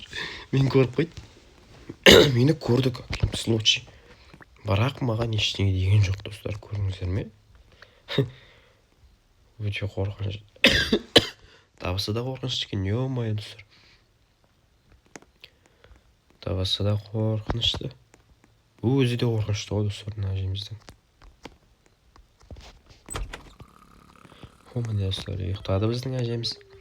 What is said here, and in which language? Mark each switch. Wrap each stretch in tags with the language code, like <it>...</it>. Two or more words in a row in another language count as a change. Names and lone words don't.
<kk>Мен көріп қойды. Мені көрді</kk> <ru>каким-то случай.</ru> <kk>Бірақ маған ештеңе деген жоқ, достар, көрдіңіздер ме? Өте қорқыныш. Табысы да қорқынышты екен, ё-моё, достар. Табысы да қорқынышты. Өзі де қорқынышты ғой, достар, мына әжеміздің. Міне, достар, ұйықтады біздің әжеміз.</kk>